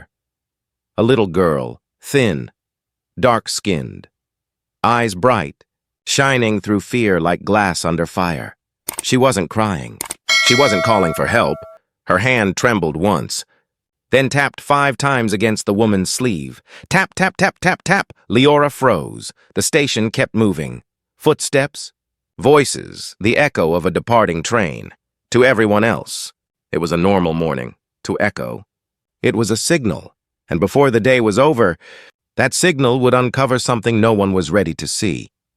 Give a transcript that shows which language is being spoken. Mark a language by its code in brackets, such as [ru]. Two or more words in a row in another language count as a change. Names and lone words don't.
[en] A little girl, thin, dark-skinned, eyes bright, shining through fear like glass under fire. She wasn't crying. She wasn't calling for help. Her hand trembled once, then tapped 5 times against the woman's sleeve. Tap, tap, tap, tap, tap. Liora froze. The station kept moving. Footsteps, voices, the echo of a departing train. To everyone else, it was a normal morning. To Echo, it was a signal, and before the day was over, that signal would uncover something no one was ready to see.